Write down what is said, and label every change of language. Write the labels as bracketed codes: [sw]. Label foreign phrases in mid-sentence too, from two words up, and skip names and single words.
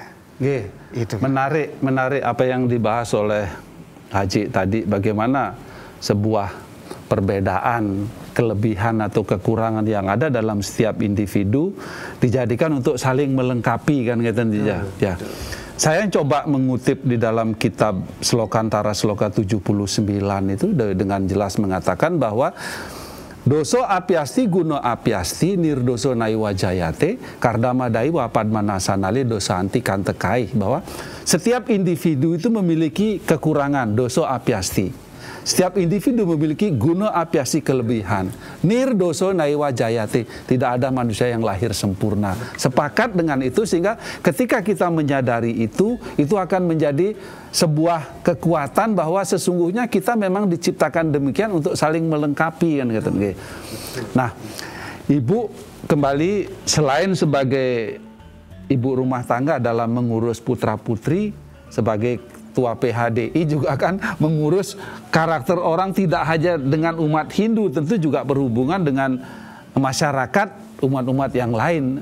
[id] Itu menarik apa yang dibahas oleh Haji tadi, bagaimana sebuah perbedaan, kelebihan atau kekurangan yang ada dalam setiap individu dijadikan untuk saling melengkapi kan ya. Saya coba mengutip di dalam kitab Slokantara Sloka 79 itu dengan jelas mengatakan bahwa [sa] doso apiasti guno apiasti nirdoso naiwa jayate kardama daiwa padmanasanali dosa anti kantekai, [id] bahwa setiap individu itu memiliki kekurangan [sa] doso apiasti. [id] Setiap individu memiliki [sa] guna apiasi [id] kelebihan. [sa] Nirdoso naiwa jayate. [id] Tidak ada manusia yang lahir sempurna. Sepakat dengan itu sehingga ketika kita menyadari itu akan menjadi sebuah kekuatan bahwa sesungguhnya kita memang diciptakan demikian untuk saling melengkapi kan gitu. Nah, Ibu kembali selain sebagai ibu rumah tangga dalam mengurus putra-putri, sebagai Ketua PHDI juga akan mengurus karakter orang tidak hanya dengan umat Hindu, tentu juga berhubungan dengan masyarakat umat-umat yang lain.